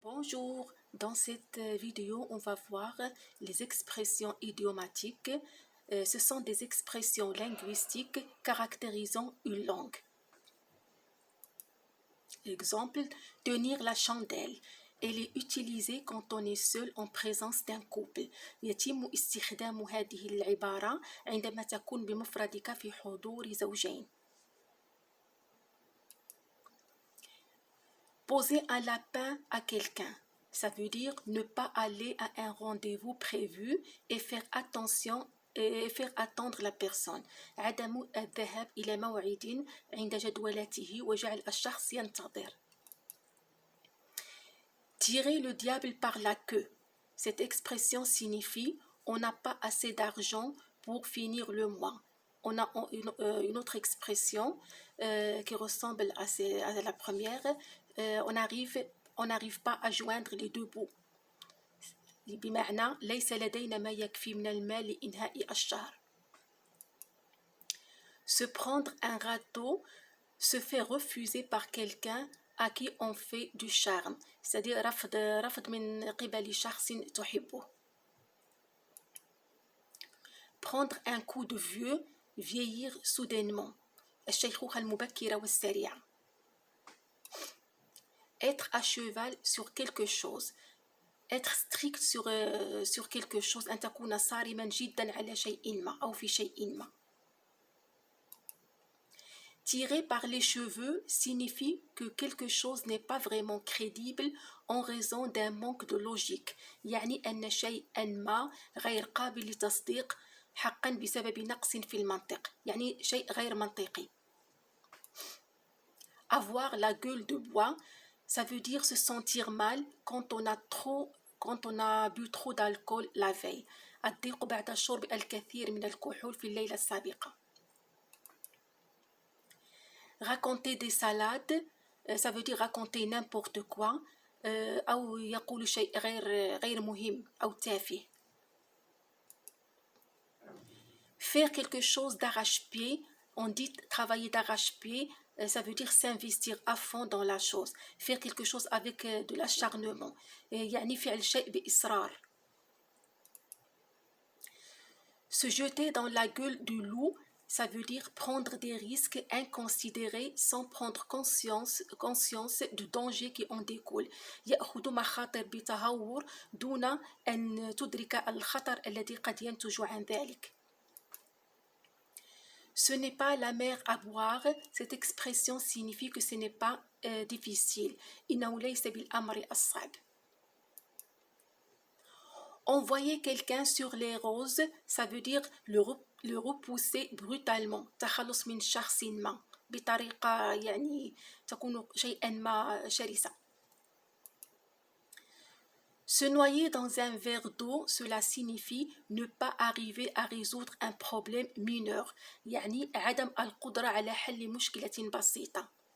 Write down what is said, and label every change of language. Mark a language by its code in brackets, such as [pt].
[fr] Bonjour, dans cette vidéo, on va voir les expressions idiomatiques. Ce sont des expressions linguistiques caractérisant une langue. Exemple, tenir la chandelle. Elle est utilisée quand on est seul en présence d'un couple. [ar] يتم استخدام هذه العبارة عندما تكون بمفردك في حضور زوجين. [fr] Poser un lapin à quelqu'un, ça veut dire ne pas aller à un rendez-vous prévu et faire attention et faire attendre la personne. [ar] عدم الذهاب إلى موعد عند جدولته وجعل الشخص ينتظر. [fr] Tirer le diable par la queue. Cette expression signifie on n'a pas assez d'argent pour finir le mois. On a une autre expression qui ressemble à la première. On n'arrive pas à joindre les deux bouts. [ar] بمعنى ليس لدينا ما يكفي من المال لإنهاء الشهر. [fr] Se prendre un râteau, se fait refuser par quelqu'un à qui on fait du charme, c'est-à-dire [ar] رفض من قبل شخص تحبه. [fr] Prendre un coup de vieux, vieillir soudainement. [ar] الشيخوخة المبكرة والسريعة. [fr] Être à cheval sur quelque chose. Être strict sur quelque chose. [ar] أن تكون صارما جدا على شيء ما أو في شيء ما. [fr] Tirer par les cheveux signifie que quelque chose n'est pas vraiment crédible en raison d'un manque de logique. [ar] يعني أن شيئا ما غير قابل للتصديق حقا بسبب نقص في المنطق. يعني شيء غير منطقي. [fr] Avoir la gueule de bois, ça veut dire se sentir mal quand on a bu trop d'alcool la veille. [ar] الضيق بعد شرب الكثير من الكحول في الليلة السابقة. [fr] Raconter des salades, ça veut dire raconter n'importe quoi. [ar] أو يقول شيء غير مهم أو تافه. [fr] Faire quelque chose d'arrache-pied, on dit travailler d'arrache-pied, ça veut dire s'investir à fond dans la chose. Faire quelque chose avec de l'acharnement. [ar] يعني فعل شيء بإصرار. [fr] Se jeter dans la gueule du loup, ça veut dire prendre des risques inconsidérés sans prendre conscience du danger qui en découle. [ar] يأخذ مخاطر بتهور دون أن تدرك الخطر الذي قد ينتج عن ذلك. [fr] Ce n'est pas la mer à boire. Cette expression signifie que ce n'est pas difficile. [ar] إنه ليس بالأمر الصعب. [fr] Envoyer quelqu'un sur les roses, ça veut dire le repousser brutalement. [ar] تخلص من شخص ما بطريقة يعني تكون شيئا ما شرسة. [fr] Se noyer dans un verre d'eau, cela signifie ne pas arriver à résoudre un problème mineur. [ar] يعني عدم القدرة على حل مشكلة بسيطة.